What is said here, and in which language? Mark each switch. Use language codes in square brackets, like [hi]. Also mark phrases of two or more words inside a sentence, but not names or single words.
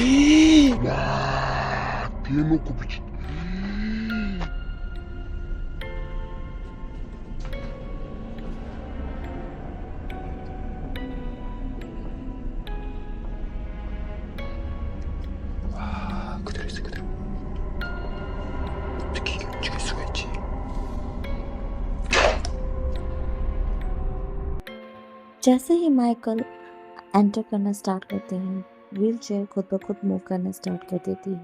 [ko] 와! 대놓고 비치. 그대로 있어 그대로. 어떻게 움직일 수가 있지? [hi] जैसे ही माइकल एंटर करना स्टार्ट करते हैं, [en] wheel chair [hi] खुद ब खुद मूव करना स्टार्ट कर देती है।